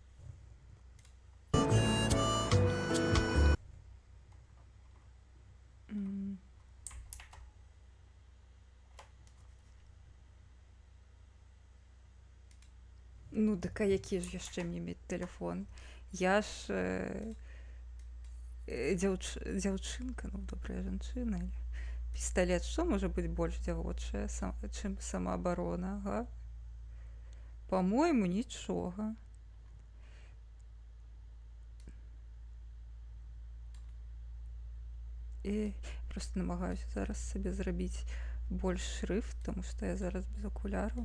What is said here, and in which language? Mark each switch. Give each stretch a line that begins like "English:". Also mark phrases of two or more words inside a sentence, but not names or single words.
Ukrainian: Ну, так а який ж ще мені мати телефон?
Belarusian: Я ж дзяўчынка, ну, добрая жанчына. Пісталет, што можа быць больш дзявочае, чым самаабарона, га? По-мойму, нічога. І просто намагаюся зараз сабе зрабіць больш шрифт, тому што я зараз без окуляраў.